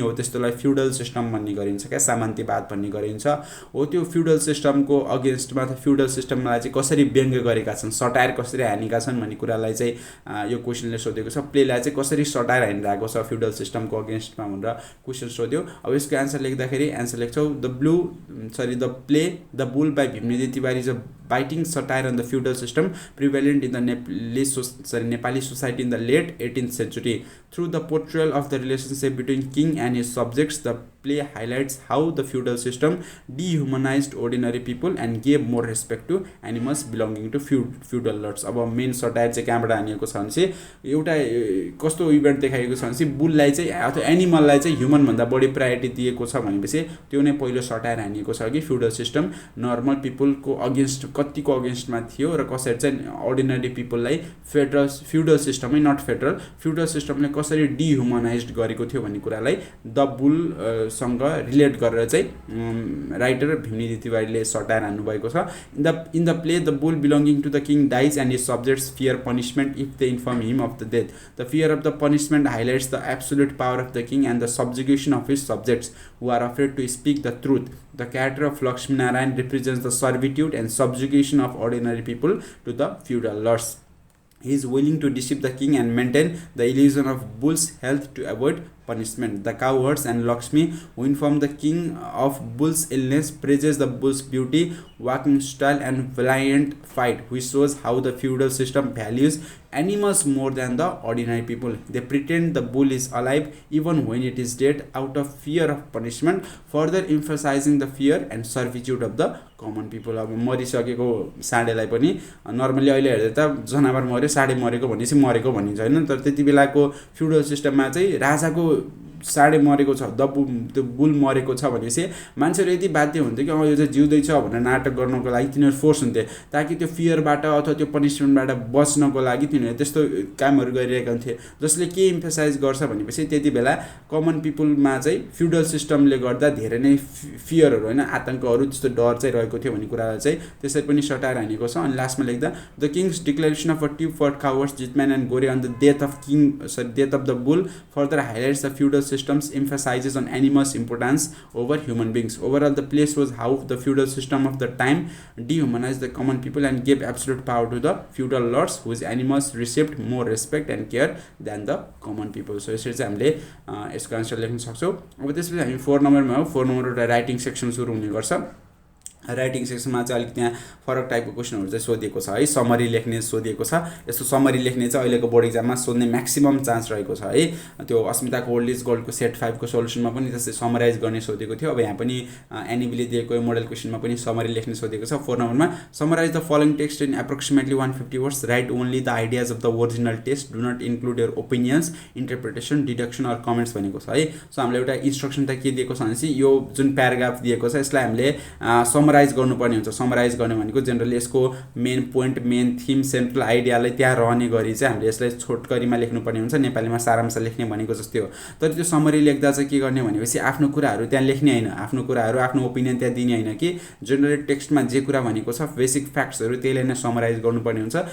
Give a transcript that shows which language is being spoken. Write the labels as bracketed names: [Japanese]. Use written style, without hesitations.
[Nepali] हो त्यस्तोलाई feudal system भन्ने गरिन्छ क्या, सामन्तीवाद भन्ने गरिन्छ। हो त्यो फ्युडल सिस्टमको अगेन्स्टमा त फ्युडल सिस्टमलाई चाहिँ कसरी व्यङ्ग्य गरेका छन्, सटायर कसरी हानेका छन् भन्ने कुरालाई चाहिँ यो क्वेसनले सोधेको छ। प्लेलाई चाहिँ कसरी सटायर हानिरहेको छ फ्युडल सिस्टमको अगेन्स्टमा भनेर क्वेसन सोध्यो। अब यसको एन्सर लेख्दाखेरि एन्सर लेख्छौँ [English] The play the bull by Bhimnidhi Tiwari is a biting satire on the feudal system prevalent in the Nepali society in the late 18th century. Through the portrayal of the relationship between king and his subjects, the play highlights how the feudal system dehumanized ordinary people and gave more respect to animals belonging to feudal lords. [Nepali] अब main satire चाहिँ कहाँबाट हानिएको छ भने चाहिँ एउटा कस्तो event देखाएको छ भने चाहिँ बुललाई चाहिँ अथवा एनिमललाई चाहिँ ह्युमनभन्दा बढी प्रायोरिटी दिएको छ भनेपछि त्यो नै पहिलो सटायर हानिएको छ कि फ्युडल सिस्टम नर्मल पिपलको अगेन्स्ट कतिको अगेन्स्टमा थियो र कसरी चाहिँ अर्डिनरी पिपललाई फ्युडल सिस्टमै नट फ्युडल सिस्टमले कसरी डिह्युमनाइज्ड गरेको थियो भन्ने कुरालाई द बुल सँग रिलेट गरेर चाहिँ राइटर भीमनिधि तिवारीले सटायर हान्नुभएको छ। [English] In the play the bull belonging to the king dies and his subjects fear punishment if they inform him of the death. The fear of the punishment highlights the absolute power of the king and the subjugation of his subjects who are afraid to speak the truth. The character of Lakshmi Narayan represents the servitude and subjugation of ordinary people to the feudal lords. He is willing to deceive the king and maintain the illusion of bull's health to avoid punishment. The cowherds and Lakshmi, who inform the king of bull's illness, praises the bull's beauty, walking style and valiant fight, which shows how the feudal system values animals more than the ordinary people. They pretend the bull is alive even when it is dead out of fear of punishment, further emphasizing the fear and servitude of the common people. [Nepali] अब मरिसकेको साँडेलाई पनि normally अहिले हेर्दा त जनावर मर्यो साँडे मरेको भनेपछि मरेको भनिन्छ हैन, तर त्यति बेलाको फ्युडल सिस्टममा चाहिँ राजाको साढे मरेको छ, त्यो बुल मरेको छ भनेपछि मान्छेहरू यति बाध्य हुन्थ्यो कि यो चाहिँ जिउँदैछ भनेर नाटक गर्नको लागि तिनीहरू फोर्स हुन्थे, ताकि त्यो फियरबाट अथवा त्यो पनिसमेन्टबाट बच्नको लागि तिनीहरू त्यस्तो कामहरू गरिरहेका हुन्थे। जसले के इम्फेसाइज गर्छ भनेपछि त्यति बेला कमन पिपुलमा चाहिँ फ्युडल सिस्टमले गर्दा धेरै नै फियरहरू होइन आतङ्कहरू त्यस्तो डर चाहिँ रहेको थियो भन्ने कुरालाई चाहिँ त्यसरी पनि सटाएर हानेको छ। [English] अनि लास्टमा लेख्दा the king's declaration of a tube for cowards Jitman and Gore on the death of the bull further highlights the feudal systems emphasizes on animals' importance over human beings. Overall, the place was how the feudal system of the time dehumanized the common people and gave absolute power to the feudal lords, whose animals received more respect and care than the common people. [Nepali] So, यसरी चाहिँ हामीले यसको answer लेख्न सक्छौँ। अब त्यसपछि हामी 4 नम्बरमा हो। 4 नम्बर एउटा राइटिङ सेक्सन सुरु हुने गर्छ। राइटिङ सेक्सनमा चाहिँ अलिक त्यहाँ फरक टाइपको क्वेसनहरू चाहिँ सोधिएको छ है। समरी लेख्ने सोधिएको छ। यस्तो समरी लेख्ने चाहिँ अहिलेको बोर्ड एक्जाममा सोध्ने म्याक्सिमम चान्स रहेको छ है। त्यो अस्मिताको ओल्ड इज गोल्डको सेट 5 को सोल्युसनमा पनि त्यसै समराइज गर्ने सोधेको थियो। अब यहाँ पनि एनईबीले दिएको मोडल क्वेसनमा पनि समरी लेख्ने सोधेको छ। [English] 4 नम्बरमा summarize the following text in approximately 150 words, write only the ideas of the original text, do not include your opinions, interpretation, deduction or comments [Nepali] भनेको छ है। सो हामीले एउटा इन्स्ट्रक्सन त के दिएको छ भनेपछि यो जुन प्याराग्राफ दिएको छ यसलाई हामीले समराइज गर्नुपर्ने हुन्छ। समराइज गर्ने भनेको जेनरली यसको main point, main theme, central आइडियालाई त्यहाँ रहने गरी चाहिँ हामीले यसलाई छोटकरीमा लेख्नुपर्ने हुन्छ। नेपालीमा सारांश लेख्ने भनेको जस्तै हो। तर त्यो समरी लेख्दा चाहिँ के गर्ने भनेपछि आफ्नो कुराहरू त्यहाँ लेख्ने होइन, आफ्नो कुराहरू आफ्नो ओपिनियन त्यहाँ दिने होइन कि जेनरली टेक्स्टमा जे कुरा भनेको छ बेसिक फ्याक्ट्सहरू त्यसलाई नै समराइज गर्नुपर्ने हुन्छ।